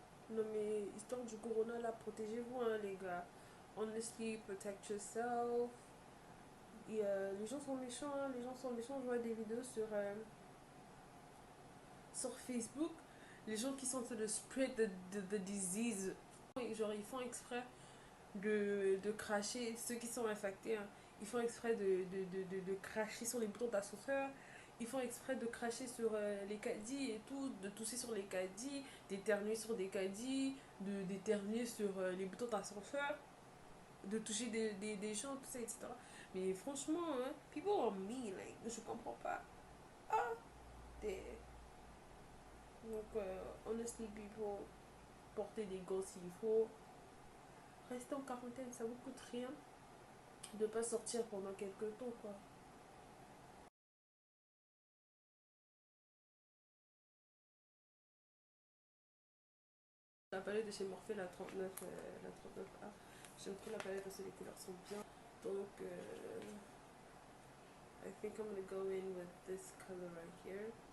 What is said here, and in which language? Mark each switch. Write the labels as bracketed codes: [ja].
[fr] Non, mais histoire du corona, là, protégez-vous, hein, les gars. [en] Honestly, protect yourself. [fr] Et les gens sont méchants, hein, les gens sont méchants. Je vois des vidéos sur Facebook. Les gens qui sont en train de [en] spread the disease. [fr] Genre, ils font exprès de cracher. Ceux qui sont infectés, hein, ils font exprès de cracher sur les boutons d'ascenseur. Ils font exprès de cracher sur les caddies et tout, de tousser sur les caddies, d'éternuer sur des caddies, d'éternuer sur les boutons d'ascenseur, de toucher des gens, tout ça, etc. Mais franchement, hein, [en] people are mean, like, [fr] je comprends pas. Ah, des... Donc, [en] honestly, people, [fr] porter des gants s'il faut. Rester en quarantaine, ça vous coûte rien de pas sortir pendant quelques temps, quoi. La palette de chez Morphe, la 39, la 39A. J'aime trop la palette parce que les couleurs sont bien. [en] Donc, I think I'm gonna go in with this color right here.